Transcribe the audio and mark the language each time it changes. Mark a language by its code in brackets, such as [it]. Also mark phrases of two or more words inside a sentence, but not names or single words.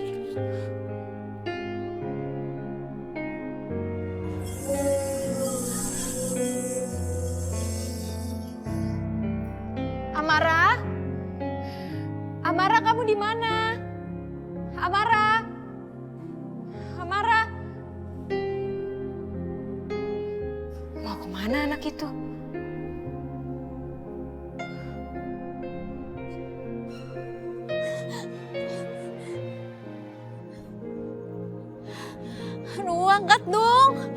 [id] Amara? Amara, kamu di mana? Amara? Amara? Mau kemana anak itu? Aduh, angkat dong.